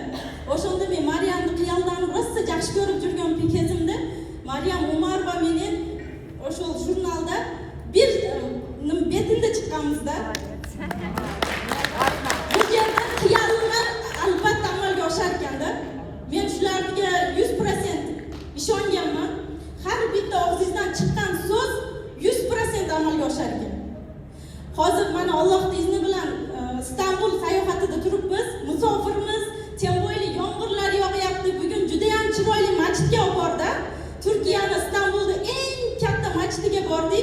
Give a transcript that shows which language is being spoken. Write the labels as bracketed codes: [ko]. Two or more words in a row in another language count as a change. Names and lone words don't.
[ky] Ошондо мен Мариямды кыялданып роса жакшы көрүп жүргөн кезимде Мариям Умарова менен ошол журналда бир бетинде чыкканбыз да. Бул жерде кыялыма албатта амалга ашар экен да. Мен ушуларга 100% ишенгенмин. [uz] Har bitta og'zingizdan chiqqan so'z 100% amalga oshar ekan. Hozir mana Allohning izni bilan Istanbul sayohatida turibmiz, musofirmiz, temboyli yomg'irlar yog'yapti. Bugun juda ham chiroyli masjidga bordi. Turkiyani Istanbulda eng katta masjidiga bordik.